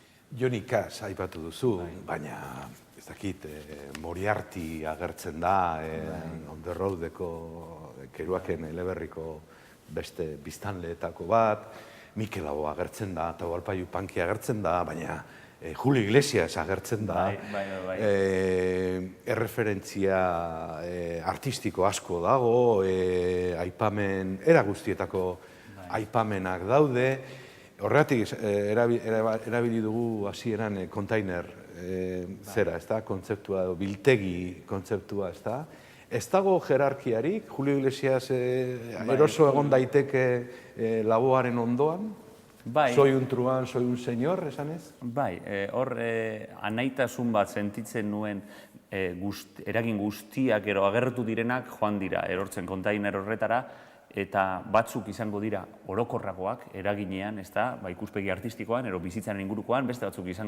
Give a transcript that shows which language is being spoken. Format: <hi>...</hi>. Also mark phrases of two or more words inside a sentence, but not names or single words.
<eu>Jon Ikas aipatu duzu, baina ez dakit, Moriarty agertzen da, On the Roadeko Kerouaken eleberriko beste biztanleetako bat, Mikel Laboa agertzen da, Atahualpa Yupanqui agertzen da, baina Julio Iglesias agertzen da, erreferentzia artistiko asko dago, aipamen, era guztietako aipamenak daude. Horregatik erabili dugu hasieran kontainer zera, kontzeptua, biltegi kontzeptua, ez da? Ez dago jerarkiarik, Julio Iglesias eroso egon daiteke Laboaren ondoan?</eu> <es>Soy un truán, soy un señor,</es> <eu>esan ez? Bai, hor anaitasun bat sentitzen nuen, eragin guztiak ero agertu direnak joan dira erortzen kontainer horretara, eta batzuk izango dira orokorragoak eraginean, ikuspegi artistikoan, ero bizitzaren ingurukoan, beste batzuk izango</eu>